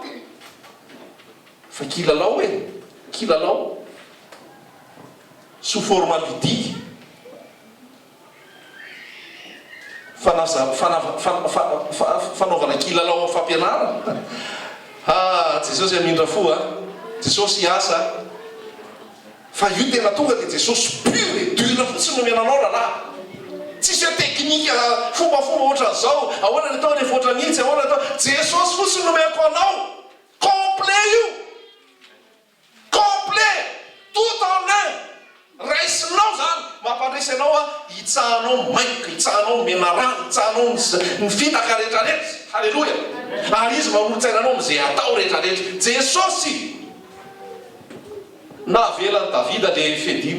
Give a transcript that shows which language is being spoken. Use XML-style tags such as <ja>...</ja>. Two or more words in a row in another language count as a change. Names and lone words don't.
<mg>Fa kilalao e, kilalao</mg> <fr>sous forme ludique.</fr> <mg>Fanaovana kilalao amin'ny fampianarana. Jesosy amindra fo Jesosy hiasa. Fa io tena tonga dia Jesosy</mg> <fr>pur et dur</fr> <mg>fotsiny nomenanao rahalahy. Tsisy hoe teknika fombafomba ohatran'izao, ahoana ny atao rehefa ohatra nitsy, ahoana atao. Jesosy fotsiny nomeko anao. Complet io. Complet.</mg> <fr>Tout en un.</fr> <mg>Raisinao zany mampandresy anao hitsahanao maika, hitsahanao mena rano, hitsahanao ny fitaka rehetrarehetra. Halleloja. Ary izy manolotsainanao am'izay atao rehetrarehetra. Jesosy navelany Davida le fedimy.</mg>